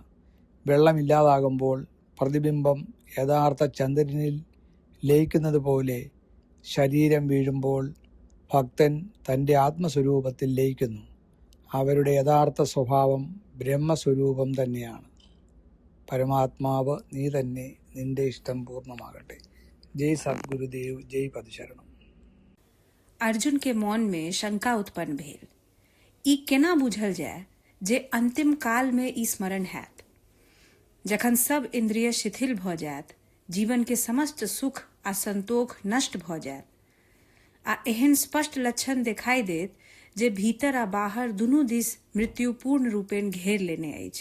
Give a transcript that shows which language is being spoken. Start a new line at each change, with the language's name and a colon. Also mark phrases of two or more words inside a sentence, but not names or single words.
Malayalam: വെള്ളമില്ലാതാകുമ്പോൾ പ്രതിബിംബം യഥാർത്ഥ ചന്ദ്രനിൽ ലയിക്കുന്നത് പോലെ ശരീരം വീഴുമ്പോൾ ഭക്തൻ തൻ്റെ ആത്മസ്വരൂപത്തിൽ ലയിക്കുന്നു. അവരുടെ യഥാർത്ഥ സ്വഭാവം ബ്രഹ്മസ്വരൂപം തന്നെയാണ്. പരമാത്മാവ് നീ തന്നെ, നിന്റെ ഇഷ്ടം പൂർണ്ണമാകട്ടെ.
Sanskrit: जय सद्गुरुदेव, जय पदशरणम।
Maithili: अर्जुन के मौन में शंका उत्पन्न भेल। ई केना बुझल जाय जे अंतिम काल में ई स्मरण हैत, जखन सब इंद्रिय शिथिल भ जायत, जीवन के समस्त सुख आ संतोष नष्ट भ जायत, आ एहन स्पष्ट लक्षण दिखाई देत जे भीतर आ बाहर दुनू दिस मृत्यु पूर्ण रूपेण घेर लेने अछि।